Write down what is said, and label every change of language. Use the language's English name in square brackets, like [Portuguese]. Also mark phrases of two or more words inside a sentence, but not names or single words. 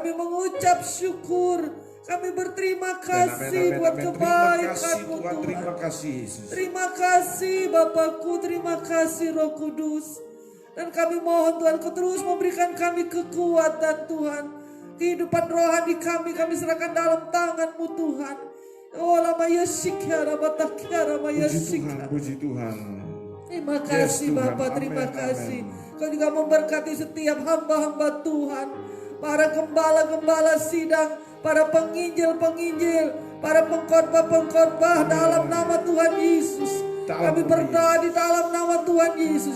[Indonesian] Kami mengucap syukur Kami berterima Dan kasih amin, buat amin. Terima kasih kebaikan-Mu Tuhan, Tuhan. terima kasih Yesus. Terima kasih Bapakku, terima kasih Roh Kudus. Dan kami mohon Tuhan, Kau terus memberikan kami kekuatan Tuhan. Kehidupan rohani kami serahkan dalam tangan-Mu Tuhan. Oh lama yasikyara batakyara Puji Tuhan, mayasikyara. puji Tuhan. Terima Yes, kasih Tuhan. Bapak, terima Amin, kasih. amin. Kau juga memberkati setiap hamba-hamba Tuhan. Para gembala-gembala sidang, para penginjil-penginjil, para pengkhotbah-pengkhotbah dalam nama Tuhan Yesus. Kami berdoa di dalam nama Tuhan Yesus.